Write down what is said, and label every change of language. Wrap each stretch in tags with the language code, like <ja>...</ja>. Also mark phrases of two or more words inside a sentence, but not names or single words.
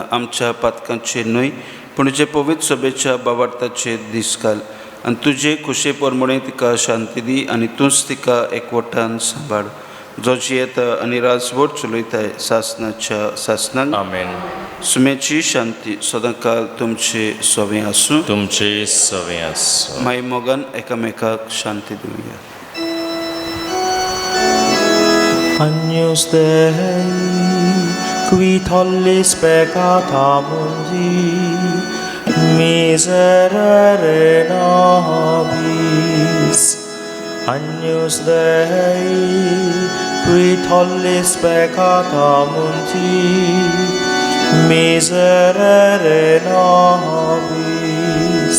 <kok>आमच्या पातकांचेर न्हय पूण तुजे पवित्र सभेच्या बावार्थाचेर दीस घाल आनी तुजे खुशे परमणे तिका शांती दी आनी तूंच तिका एकवटान सांबाळ, जो जियेता आनी राजवट चलयताय सासनाच्या सासनान. आमेन. सुमेची शांती सदांकाल तुमचे सवें आसूं. तुमचे सवें आसूं. माय मोगान एकामेकाक शांती दिवया.</kok> <la>Agnus Dei, qui tollis peccata mundi, miserere nobis. Agnus Dei, qui tollis peccata mundi, miserere nobis.</la>